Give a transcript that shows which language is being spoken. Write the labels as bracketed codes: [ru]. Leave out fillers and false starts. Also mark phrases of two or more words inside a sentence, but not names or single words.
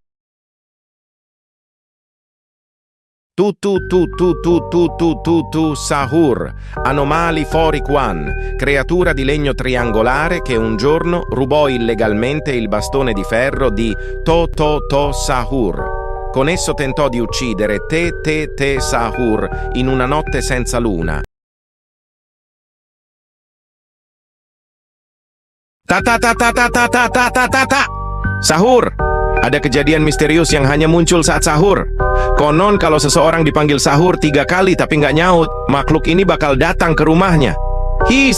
[it] Tu Sahur. Anomali Forikwan, creatura di legno triangolare che un giorno rubò illegalmente il bastone di ferro di To Sahur. Con esso tentò di uccidere Te Sahur in una notte senza luna. Sahur. [id] Ada kejadian misterius yang hanya muncul saat sahur. Konon kalau seseorang dipanggil sahur 3 kali tapi nggak nyaut, makhluk ini bakal datang ke rumahnya.